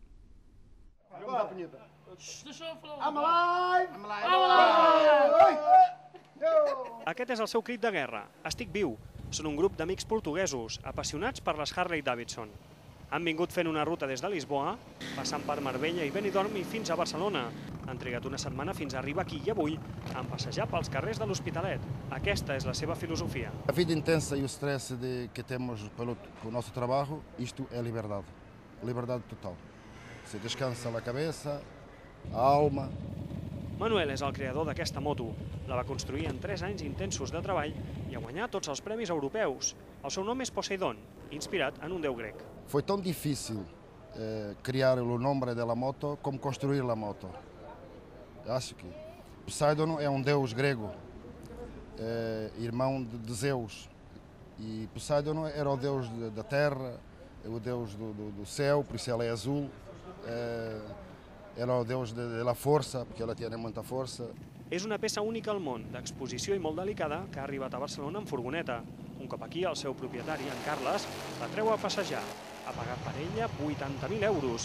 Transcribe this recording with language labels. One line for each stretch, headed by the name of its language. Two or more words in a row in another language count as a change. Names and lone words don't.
Catalan: Aquest és el seu crit de guerra. Estic viu. Són un grup d'amics portuguesos, apassionats per les Harley Davidson. Han vingut fent una ruta des de Lisboa, passant per Marbella i Benidorm i fins a Barcelona. Han trigat una setmana fins a arribar aquí i avui han passejat pels carrers de l'Hospitalet. Aquesta és la seva filosofia.
Portuguese: A vida intensa e o stress que temos pelo nosso trabalho, isto é liberdade. Liberdade total. Se descansa la cabeça, a alma.
Catalan: Manuel és el creador d'aquesta moto. La va construir en 3 anys intensos de treball i ha guanyat tots els premis europeus. El seu nom és Poseidon, inspirat en un déu grec.
Portuguese: Foi tão difícil criar o nome da moto como construir a moto. Acho que Poseidon é deus grego, irmão de Zeus. E Poseidon era o deus da terra, o deus do céu, por isso ela é azul.
Catalan: Era el deus de la força, perquè ella té molta força. És una peça única al món, d'exposició i molt delicada, que ha arribat a Barcelona en furgoneta. Un cop aquí, el seu propietari, en Carles, la treu a passejar. Ha pagat per ella 80.000 euros.